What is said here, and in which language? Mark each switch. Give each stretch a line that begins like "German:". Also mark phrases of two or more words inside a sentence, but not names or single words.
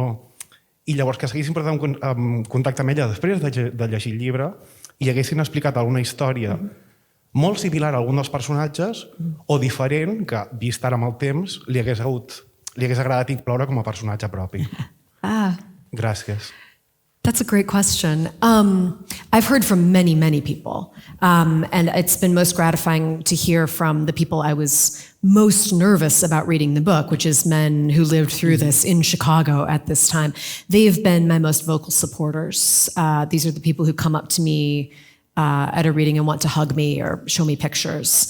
Catalan: I llavors que s'haguessin posat en contacte amb ella després de llegir el llibre i haguessin explicat alguna història molt similar a algun dels personatges o diferent que, vist ara amb el temps, li hagués agradat incloure com a personatge propi. Gràcies.
English: That's a great question. I've heard from many, many people, and it's been most gratifying to hear from the people I was most nervous about reading the book, which is men who lived through this in Chicago at this time. They've been my most vocal supporters. These are the people who come up to me at a reading and want to hug me or show me pictures.